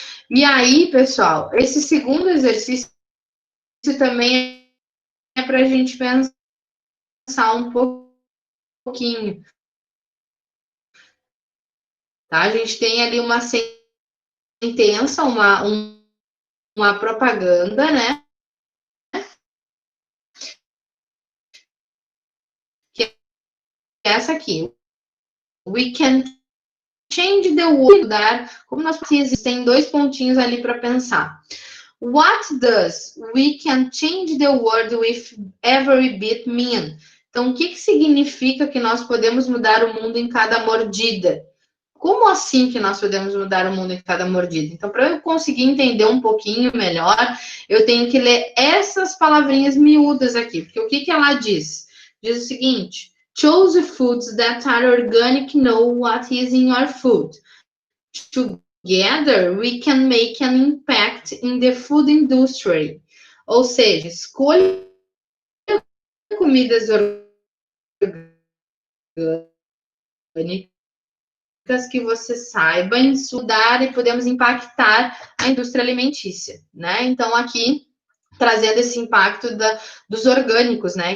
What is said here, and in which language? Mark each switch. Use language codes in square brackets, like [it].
[pt] E aí, pessoal, esse segundo exercício também é para a gente pensar um pouquinho, tá? A gente tem ali uma sentença, uma propaganda, né? Que é essa aqui. [en] We can change the world, [pt] mudar, como nós precisamos, tem dois pontinhos ali para pensar. [en] What does we can change the world with every bit mean? [pt] Então, o que significa que nós podemos mudar o mundo em cada mordida? Como assim que nós podemos mudar o mundo em cada mordida? Então, para eu conseguir entender um pouquinho melhor, eu tenho que ler essas palavrinhas miúdas aqui, porque o que ela diz? Diz o seguinte: [en] choose foods that are organic, know what is in your food. Together, we can make an impact in the food industry. [pt] Ou seja, escolha comidas orgânicas que você saiba estudar e podemos impactar a indústria alimentícia, né? Então, aqui trazendo esse impacto dos orgânicos, né?